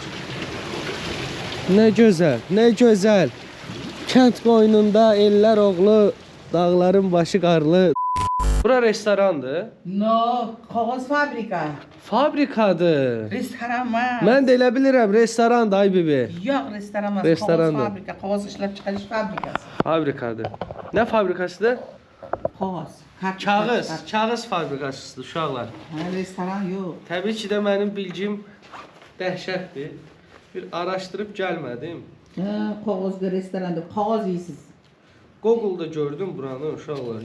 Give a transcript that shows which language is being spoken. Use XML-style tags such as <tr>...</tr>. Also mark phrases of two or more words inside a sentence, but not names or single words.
<az>Nə gözəl, nə gözəl. Kənd qoynunda ellər oğlu, dağların başı qarlı. Bura restorandır.</az> <tr>No, kağıt fabrika.</tr> <az>Fabrikadır. Restoran var. Mən də elə bilirəm, restorandır ay bibi. Yox, restoran var. Restorandır.</az> <tr>Kağıt fabrika, kağıt işlep çıkarış fabrikası.</tr> <az>Fabrikadır. Nə fabrikasıdır? Kağıt. Kağız fabrikasıdır uşaqlar.</az> <tr>Ha, restoran yok.</tr> <az>Təbii ki də mənim bilgim dəhşətdir. Bir araşdırıb gəlmədim. Ha, kağıtlı restoranda kağıt yiyirsiniz. Google'da gördüm buranı uşaqlar.</az>